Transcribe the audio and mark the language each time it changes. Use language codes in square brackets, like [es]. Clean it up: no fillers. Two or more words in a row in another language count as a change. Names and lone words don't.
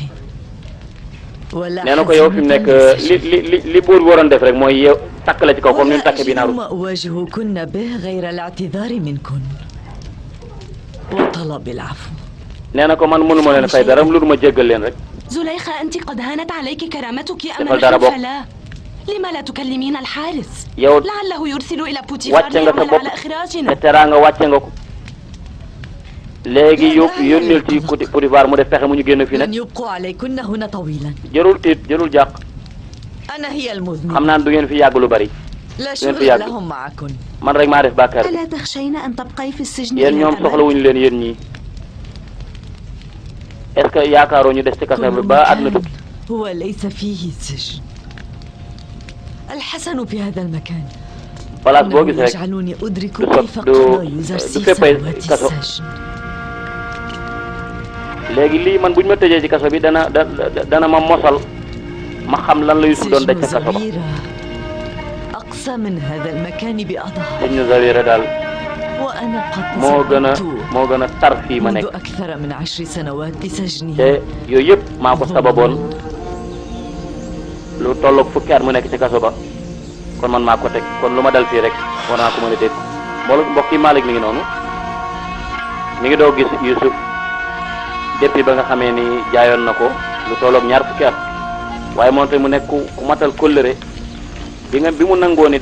[ar] ولا ما أواجهكن به غير الاعتذار منكن وطلب العفو. زليخة أنت قد هانت عليك كرامتك أمام الخلفاء. لما لا تكلمين الحارس؟ لعله يرسل إلى بوتيفار ليعمل على إخراجنا. [wo] léegi yónneel ci Potifar mu def pexe mu ñu génn fii nag. [ar] لن يبقوا عليكن هنا طويلا. [wo] jërul tiit jërul jàq. [ar] أنا هي المذنبة. [wo] xam naa du ngeen fi yàgg lu bari. [ar] لا شغل لهم معكن. [wo] man rek maa def bàkkaar bi. [ar] ألا تخشين أن تبقي في السجن؟ [wo] yéen ñoom soxlawuñu leen yéen ñii. [fr] est-ce que [wo] yaakaaroo ñu des ci kaso bi ba àdduna tukki. [ar] هو ليس فيه سجن. الحسن في هذا المكان. [wo] place boo gis rek [ar] يجعلوني أدرك كيف قضى يوزرسيف سنوات السجن. [wo] léegi lii man bu ñu ma tëjee ci kaso bi dana ma mosal ma xam lan la Youssouf doon daj ca kaso ba. [ar] أقصى من هذا المكان بأضعاف. [wo] sëñ Zawira daal [ar] وأنا قد [wo] moo gën a tar fii ma nekk. [ar] منذ أكثر من 10 سنوات بسجني. [wo] te yooyu yëpp maa ko sababoon lu tolloog fukki at mu nekk ci kaso ba kon man maa ko teg kon lu ma dal fii rek war naa ko mën a dégg mbokk yi Malick mi ngi noonu mi ngi doo gis Youssouf depuis ba nga xamee ni jaayoon na ko lu tolloog ñaar fukki at waaye moom tamit mu nekk ku matal kóllëre bi mu nangoo ni